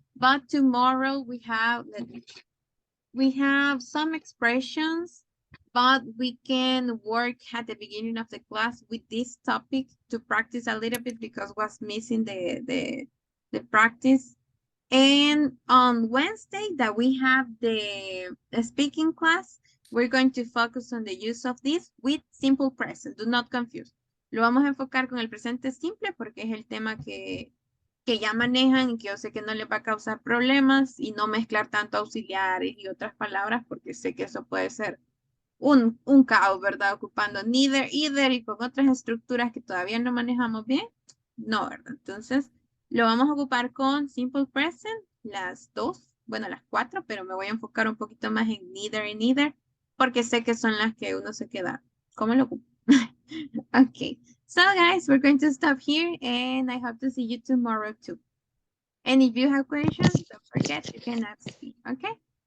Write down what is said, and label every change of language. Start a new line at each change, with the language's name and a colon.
English: But tomorrow we have some expressions, but we can work at the beginning of the class with this topic to practice a little bit because was missing the practice. And on Wednesday that we have the speaking class, we're going to focus on the use of this with simple present. Do not confuse.
Spanish: Lo vamos a enfocar con el presente simple porque es el tema que ya manejan y que yo sé que no les va a causar problemas y no mezclar tanto auxiliares y otras palabras porque sé que eso puede ser un caos, ¿verdad? Ocupando neither, either y con otras estructuras que todavía no manejamos bien. No, ¿verdad? Entonces, lo vamos a ocupar con simple present, las dos, bueno, las cuatro, pero me voy a enfocar un poquito más en neither y neither, porque sé que son las que uno se queda. ¿Cómo lo ocupo?
English: Okay, so guys, we're going to stop here and I hope to see you tomorrow too. And if you have questions, don't forget, you can ask me, okay?